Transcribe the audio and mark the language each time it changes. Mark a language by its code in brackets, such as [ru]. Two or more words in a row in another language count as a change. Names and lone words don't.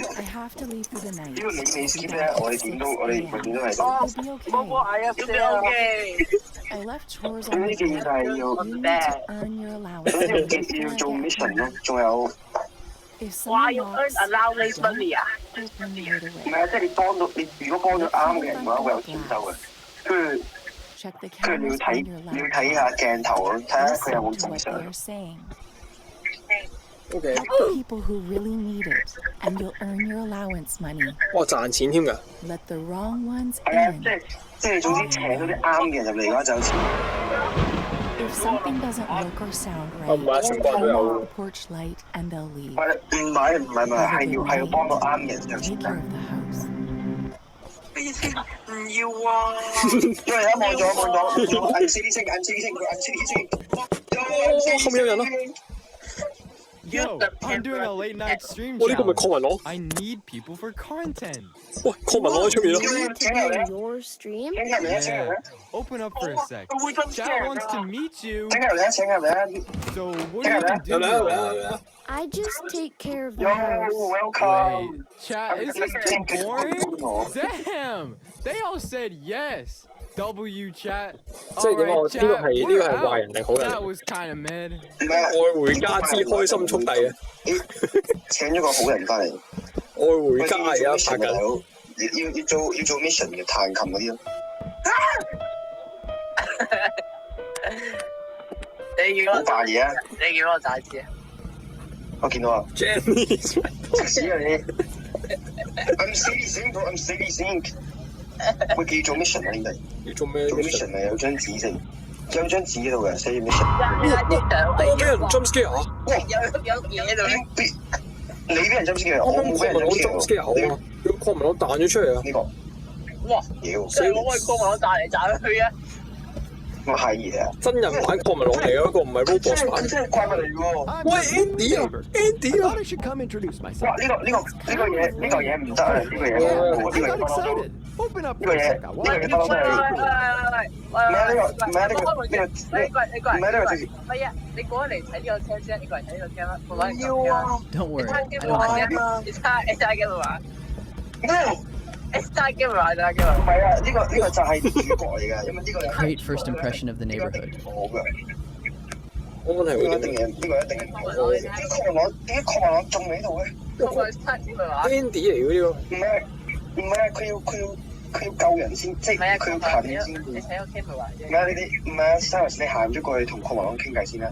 [en] have to leave for the night. [yue] 只要你 skip 咧，我哋點都係到。 [en] You'll be okay. I left chores on the floor. You need to earn your allowance. [yue] 要做 mission 咯，仲有。 [en] If someone knocks, allowance money 啊？ open right away. [yue] 唔係啊，即係你幫到你，如果幫咗啱嘅人嘅話，會有錢收嘅。跟住 [en] Check the [yue] 跟住你 [en] cameras [yue] 要 [en] on your [yue] 睇下 [en] laptop. [yue] 鏡頭咯，睇下佢有冇 [en] Listen to [yue] 正 [en] what [yue] 常。 [en] they're saying. OK， Help people who really need it, and you'll earn your allowance money. [yue] 哇賺錢添㗎！ [en] Let the wrong ones [yue] 係啊， [en] in. [yue] 即係總之請嗰啲啱嘅人入嚟嘅話就有錢。 [en] If something doesn't look or sound [yue] 唔係 [en] right, [yue] 全部都 [en] turn [yue] 有 [en] off the porch light and they'll leave. [yue] 唔係要幫到啱嘅人就有 [en] Take [yue] 錢 [en] care of the house. [yue] 唔要啊！因為而家望咗，按 C D 聲，按 C D 聲，佢按 C D 聲。後面有人咯！ [en] Yo, I'm doing a late night stream [yue] 我呢個咪 [en] challenge. [yue] 鄺文朗？ [en] I need people for content. [yue] 喂，鄺文朗喺出面咯！ [en] Your stream? Yeah. Open up for a sec. Chat wants to meet you. [yue] 請入嚟啊！ [en] So what do you even do? [yue] 嚟 [en] I just take care of the Yo, house. welcome. Wait, chat, is this too boring? Damn! They all said yes. W chat. [yue] 即係點啊？ [en] Alright, [yue] 呢個 [en] chat, [yue] 係 [en] we're [yue] 壞人定好 [en] out. [yue] 人 [en] That was kind of mid. [yue] 唔係愛回家之開心速遞啊！請咗個好人翻嚟。愛回家而家拍緊。要做 mission 嘅彈琴嗰啲咯。好扮嘢啊！你叫我仔知啊？我見到啊 Jenny 食屎啊你 ！ [en] I'm silly， [yue] 喂，叫做 mission 啊兄弟，要做咩做 mission 啊有張紙先，有張紙喺度嘅，寫 mission。我俾人 [en] jump scare [yue] 啊！有嘢度咧。你俾人 [en] jump scare， [yue] 我冇俾人 [en] jump scare [yue] 啊！個鄺文朗彈咗出嚟啊！呢個，哇！妖，即係我可以過埋我彈嚟彈去啊！我係嘢啊！真人版鄺文朗嚟嘅嗰個唔係 robot 版。真係怪物嚟喎！ [en] I'm [yue] 喂 [en] just a [yue] Andy 啊 [en] neighbor. [yue] ，Andy [en] I [yue] 啊 [en] thought I should come introduce [yue] 哇！ [en] myself. [yue] 呢個嘢唔得啊！呢個嘢 [en] Yeah, [yue] 呢 [en] I [yue] 個 [en] got [yue] 嘢 [en] excited. Open up [yue] 呢 [en] for [yue] 個 [en] a [yue] 嘢 [en] sec. I [yue] 呢 [en] want [yue] 個 [en] to [yue] 嘢 [en] get [yue] 不嬲 [en] you [yue] 都係。你過嚟睇呢個 cam 先，你過嚟睇呢個 cam 啦。我揾要啊！ [en] Don't worry, I [yue] 你 [en] don't mind. [yue] 揸 game 玩，咩？你揸 game 玩，揸 game 唔玩。係啊！呢個就係主角嚟㗎，因為呢個 [en] Great first impression of the neighborhood. [yue] 好嘅。我問題會點呢個一定嘢，呢個一定係好嘅。點解鄺文朗仲喺度咧？我咪揸 game 玩。？Andy 嚟嘅呢個。唔係啊！佢要救人先，即唔係啊，係佢要近先。你睇個 cam 玩啫。唔係啊！唔係啊 ，Cyrus 你行咗過去同鄺文朗傾偈先啦。